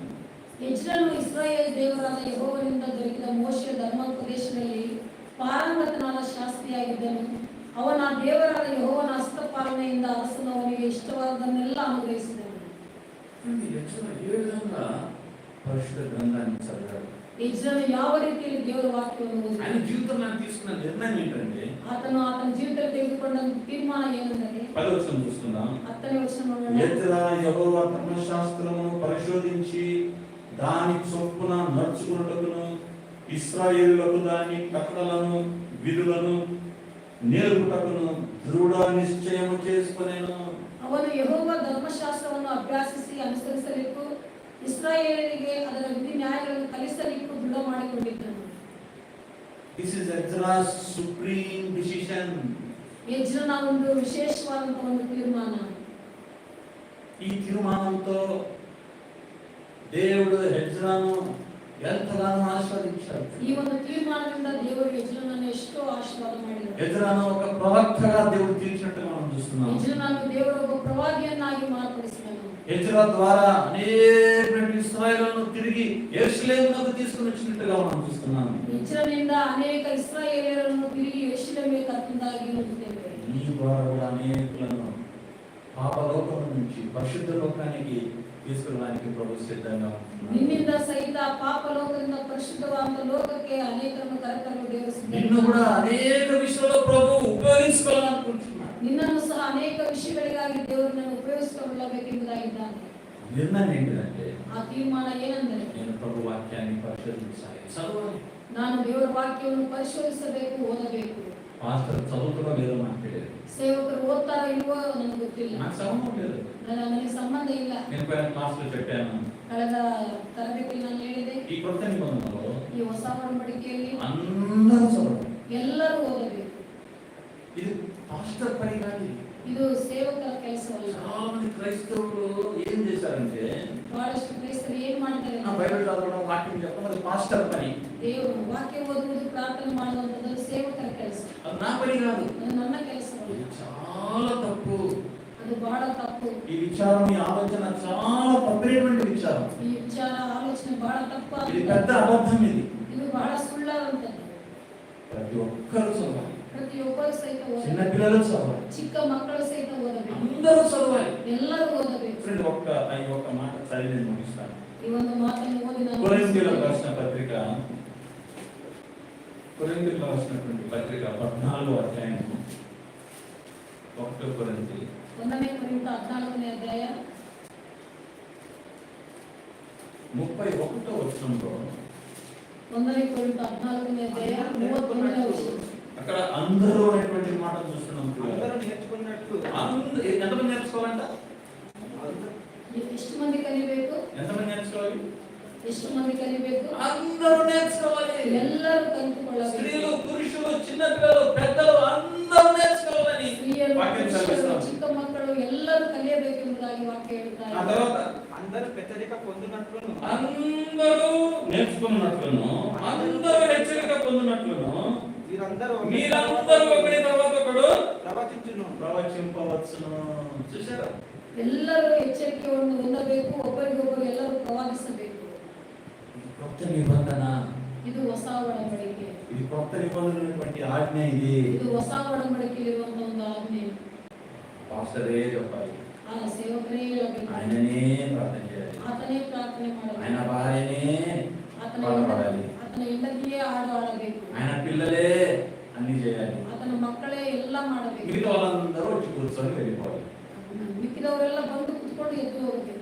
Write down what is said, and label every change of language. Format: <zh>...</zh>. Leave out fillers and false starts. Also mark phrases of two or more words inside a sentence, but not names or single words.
<kn>ಎಜ್ರನು ಇಸ್ರಾಯೇಲ್ ದೇವರಾದ ಯೆಹೋವನಿಂದ ದೊರಕಿದ ಮೋಶೆಯ ಧರ್ಮೋಪದೇಶದಲ್ಲಿ ಪಾರಂಗತನಾದ ಶಾಸ್ತ್ರಿಯಾಗಿದ್ದನು. ಅವನ ದೇವರಾದ ಯೆಹೋವನ ಹಸ್ತಪಾಲನೆಯಿಂದ ಅರಸನು ಅವನಿಗೆ ಇಷ್ಟವಾದನ್ನೆಲ್ಲ ಅನುಗ್ರಹಿಸಿದನು.</kn> <te>ఏ విధంగా పరిశుద్ధ గ్రంథాన్ని చదివాడు,</te> <kn>ಎಜ್ರನು ಯಾವ ರೀತಿಯಲ್ಲಿ ದೇವರ ವಾಕ್ಯವನ್ನು</kn> <te>ఆయన</te> <kn>ಓದಿದನು,</kn> <te>జీవితంలో తీసుకున్న నిర్ణయం ఏంటంటే</te> <kn>ಆತನ ಜೀವಿತದಲ್ಲಿ ತೆಗೆದುಕೊಂಡ ತೀರ್ಮಾನ ಏನೆಂದರೆ</kn> <te>10వ వచనం చూస్తున్నాం.</te> <kn>10ನೇ ವಚನ</kn> <te>ఎజ్రా యెహోవా ధర్మశాస్త్రమును పరిశోధించి దాని చొప్పున నడుచుకున్నటకును ఇశ్రాయేలులకు దాని కట్టడలను విధులను నేర్పుటకును దృఢ నిశ్చయము చేసుకొనెను.</te> <kn>ಅವನು ಯೆಹೋವ ಧರ್ಮಶಾಸ್ತ್ರವನ್ನು ಅಭ್ಯಾಸಿಸಿ ಅನುಸರಿಸಲಿಕ್ಕೂ ಇಸ್ರಾಯೇಲರಿಗೆ ಅದರ ವಿಧಿ ನ್ಯಾಯಗಳನ್ನು ಕಲಿಸಲಿಕ್ಕೂ ದೃಢ ಮಾಡಿಕೊಂಡಿದ್ದನು.</kn> <en>This is Ezra's supreme decision.</en> <kn>ಎಜ್ರನ ಒಂದು ವಿಶೇಷವಾದಂತಹ ಒಂದು ತೀರ್ಮಾನ.</kn> <te>ఈ తీర్మానంతో దేవుడు ఎజ్రాను ఎంతగానో ఆశీర్వదించాడు.</te> <kn>ಈ ಒಂದು ತೀರ್ಮಾನದಿಂದ ದೇವರು ಎಜ್ರನನ್ನು ಎಷ್ಟೋ ಆಶೀರ್ವಾದ ಮಾಡಿದರು.</kn> <te>ఎజ్రాను ఒక ప్రవక్తగా దేవుడు తీర్చినట్టు మనం చూస్తున్నాం.</te> <kn>ಎಜ್ರನನ್ನು ದೇವರು ಒಬ್ಬ ಪ್ರವಾದಿಯನ್ನಾಗಿ ಮಾರ್ಪಡಿಸಿದನು.</kn> <te>ఎజ్రా ద్వారా అనేక ఇశ్రాయేలును తిరిగి యెరూషలేమునకు తీసుకొని వచ్చినట్టుగా మనం చూస్తున్నాం.</te> <kn>ಎಜ್ರನಿಂದ ಅನೇಕ ಇಸ್ರಾಯೇಲ್ಯರನ್ನು ತಿರುಗಿ ಯೆರೂಷಲೇಮಿಗೆ ಕರೆತಂದಾಗಿ ನೋಡುತ್ತೇವೆ.</kn> <te>ఈ ద్వారా కూడా అనేకులను పాపలోకం నుంచి పరిశుద్ధ లోకానికి తీసుకురావడానికి ప్రభు సిద్ధంగా ఉంటున్నాడు.</te> <kn>ನಿನ್ನಿಂದ ಸಹಿತ ಪಾಪ ಲೋಕದಿಂದ ಪರಿಶುದ್ಧವಾದ ಲೋಕಕ್ಕೆ ಅನೇಕರನ್ನು ಕರೆತರಲು ದೇವರು</kn> <te>నిన్ను కూడా</te> <kn>ಸಿದ್ಧನಾಗಿದ್ದಾನೆ.</kn> <te>అనేక విషయాల్లో ప్రభు ఉపయోగించుకోవాలనుకుంటున్నాడు.</te> <kn>ನಿನ್ನನ್ನು ಸಹ ಅನೇಕ ವಿಷಯಗಳಿಗಾಗಿ ದೇವರು ನಿನ್ನನ್ನು ಉಪಯೋಗಿಸಿಕೊಳ್ಳಬೇಕೆಂಬುದಾಗಿದ್ದಾನೆ.</kn> <te>నిర్ణయం ఏంటంటే</te> <kn>ಆ ತೀರ್ಮಾನ ಏನೆಂದರೆ</kn> <te>నేను ప్రభు వాక్యాన్ని పరిశోధించాలి, చదవాలి.</te> <kn>ನಾನು ದೇವರ ವಾಕ್ಯವನ್ನು ಪರಿಶೋಧಿಸಬೇಕು, ಓದಬೇಕು.</kn> <te>పాస్టర్ చదువుతున్నా లేదో నాకు తెలియదు,</te> <kn>ಸೇವಕರು ಓದ್ತಾರೋ ಇಲ್ವೋ ನನಗೆ ಗೊತ್ತಿಲ್ಲ,</kn> <te>నాకు సంబంధం లేదు.</te> <kn>ನನಗೆ సంబంಧ ಇಲ್ಲ.</kn> <te>నేను పోయిన క్లాసులో చెప్పాను,</te> <kn>ಕಳೆದ ತರಬೇತಿಯಲ್ಲಿ ನಾನು ಹೇಳಿದೆ,</kn> <te>ఈ కొత్త నిబంధనలో</te> <kn>ಈ ಹೊಸ ಒಡಂಬಡಿಕೆಯಲ್ಲಿ</kn> <te>అందరూ చదవాలి.</te> <kn>ಎಲ್ಲರೂ ಓದಬೇಕು.</kn> <te>ఇది పాస్టర్ పని కాదు.</te> <kn>ಇದು ಸೇವಕರ ಕೆಲಸವಲ್ಲ.</kn> <te>చాలా మంది క్రైస్తవులు ఏం చేశారంటే</te> <kn>ಬಹಳಷ್ಟು ಕ್ರೈಸ್ತರು ಏನ್ ಮಾಡ್ತಾರೆ,</kn> <te>ఆ బైబిల్ చదవడం వాక్యం చెప్పడం అది పాస్టర్ పని,</te> <kn>ದೇವರು ವಾಕ್ಯ ಓದುವುದು ಪ್ರಾರ್ಥನೆ ಮಾಡುವಂಥದ್ದು ಸೇವಕರ ಕೆಲಸ,</kn> <te>అది నా పని కాదు.</te> <kn>ಅದು ನನ್ನ ಕೆಲಸವಲ್ಲ.</kn> <te>ఇది చాలా తప్పు.</te> <kn>ಅದು ಬಹಳ ತಪ್ಪು.</kn> <te>ఈ విచారం, ఈ ఆలోచన చాలా తప్పైనటువంటి విచారం.</te> <kn>ಈ ವಿಚಾರ ಆಲೋಚನೆ ಬಹಳ ತಪ್ಪಾದ,</kn> <te>ఇది పెద్ద అబద్ధం.</te> <kn>ಇದು ಬಹಳ ಸುಳ್ಳಾದಂಥದ್ದು.</kn> <te>ప్రతి ఒక్కరు చదవాలి,</te> <kn>ಪ್ರತಿಯೊಬ್ಬರು ಸಹಿತ</kn> <te>చిన్న</te> <kn>ಓದಬೇಕು,</kn> <te>పిల్లలు చదవాలి,</te> <kn>ಚಿಕ್ಕ ಮಕ್ಕಳು ಸಹಿತ ಓದಬೇಕು,</kn> <te>అందరూ చదవాలి.</te> <kn>ಎಲ್ಲರೂ ಓದಬೇಕು.</kn> <te>ఫ్రెండ్ ఒక్క మాట చదివి నేను ముగిస్తాను.</te> <kn>ಈ ಒಂದು ಮಾತನ್ನು ಓದಿ ನಾನು</kn> <te>కొరింథీయులకు రాసిన పత్రిక, కొరింథీయులకు రాసినటువంటి పత్రిక 14వ అధ్యాయం 1 కొరింథీ</te> <kn>1ನೇ ಕೊರಿಂಥ 14ನೇ ಅಧ್ಯಾಯ</kn> <te>31వ వచనంలో</te> <kn>1ನೇ ಕೊರಿಂಥ 14ನೇ ಅಧ್ಯಾಯ 31ನೇ ವಚನ.</kn> <te>అక్కడ అందరూ అనేటువంటి మాట చూస్తున్నాం. అందరూ నేర్చుకున్నట్లు ఎంతమంది నేర్చుకోవాలంట?</te> <kn>ಎಷ್ಟು ಮಂದಿ ಕಲಿಬೇಕು?</kn> <te>ఎంతమంది నేర్చుకోవాలి?</te> <kn>ಎಷ್ಟು ಮಂದಿ ಕಲಿಬೇಕು?</kn> <te>అందరూ నేర్చుకోవాలి.</te> <kn>ಎಲ್ಲರೂ ಕಲಿತುಕೊಳ್ಳಬೇಕು.</kn> <te>స్త్రీలు, పురుషులు, చిన్న పిల్లలు, పెద్దలు అందరూ నేర్చుకోవాలని</te> <kn>ಸ್ತ್ರೀಯರು,</kn> <te>వాక్యం</te> <kn>ಪುರುಷರು,</kn> <te>చదివిస్తాం.</te> <kn>ಚಿಕ್ಕ ಮಕ್ಕಳು ಎಲ್ಲರೂ ಕಲಿಯಬೇಕೆಂಬುದಾಗಿ ವಾಕ್ಯ ಹೇಳುತ್ತಾರೆ.</kn> <te>ఆ తర్వాత అందరూ పెద్దరిక పొందినట్లును అందరూ నేర్చుకున్నట్లును, అందరూ హెచ్చరిక పొందినట్లును మీరందరూ ఒకరి తర్వాత ఒకడు ప్రవచించును. ప్రవచింపవచ్చును. చూసారా?</te> <kn>ಎಲ್ಲರೂ ಎಚ್ಚರಿಕೆಯನ್ನು ಹೊಂದಬೇಕು, ಒಬ್ಬರಿಗೊಬ್ಬರು ಎಲ್ಲರೂ ಪ್ರವಾದಿಸಬೇಕು.</kn> <te>కొత్త నిబంధన,</te> <kn>ಇದು ಹೊಸ ಒಡಂಬಡಿಕೆ,</kn> <te>ఇది కొత్త నిబంధనటువంటి ఆజ్ఞ. ఇది</te> <kn>ಇದು ಹೊಸ ಒಡಂಬಡಿಕೆಯಲ್ಲಿರುವಂತಹ ಒಂದು ಆಜ್ಞೆ.</kn> <te>పాస్టరే చెప్పాలి,</te> <kn>ಆ ಸೇವಕರೇ ಹೇಳಬೇಕು,</kn> <te>ఆయననే ప్రార్థన చేయాలి,</te> <kn>ಆತನೇ ಪ್ರಾರ್ಥನೆ</kn> <te>ఆయన</te> <kn>ಮಾಡಬೇಕು,</kn> <te>భార్యనే</te> <kn>ಆತನ</kn> <te>పాడపాడాలి,</te> <kn>ಆತನ ಹೆಂಡತಿಯೇ ಹಾಡು ಹಾಡಬೇಕು,</kn> <te>ఆయన పిల్లలే అన్ని చేయాలి,</te> <kn>ಆತನ ಮಕ್ಕಳೇ ಎಲ್ಲ ಮಾಡಬೇಕು.</kn> <te>మిగతా వాళ్ళందరూ వచ్చి కూర్చొని వెళ్ళిపోవాలి.</te> <kn>ಮಿಕ್ಕಿದವರೆಲ್ಲ ಬಂದು ಕುತ್ಕೊಂಡು ಎದ್ದು ಹೋಗಬೇಕು.</kn>